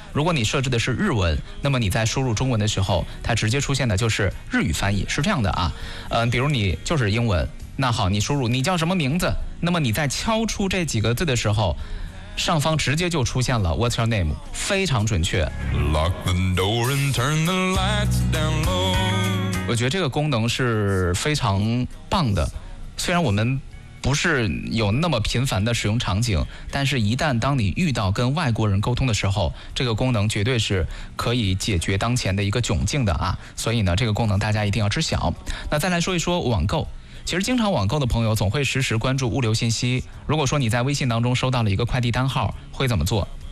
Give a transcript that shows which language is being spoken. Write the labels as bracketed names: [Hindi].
[Chinese] 如果你设置的是日文，那么你在输入中文的时候它直接出现的就是日语翻译，是这样的啊。比如你就是英文，那好，你输入你叫什么名字，那么你在敲出这几个字的时候上方直接就出现了 [English] What's your name, [Chinese] 非常准确。 [English] Lock the door and turn the lights down low. [Chinese] 我觉得这个功能是非常棒的，虽然我们不是有那么频繁的使用场景，但是一旦当你遇到跟外国人沟通的时候，这个功能绝对是可以解决当前的一个窘境的啊。所以呢，这个功能大家一定要知晓。那再来说一说网购，其实经常网购的朋友总会实时关注物流信息，如果说你在微信当中收到了一个快递单号会怎么做？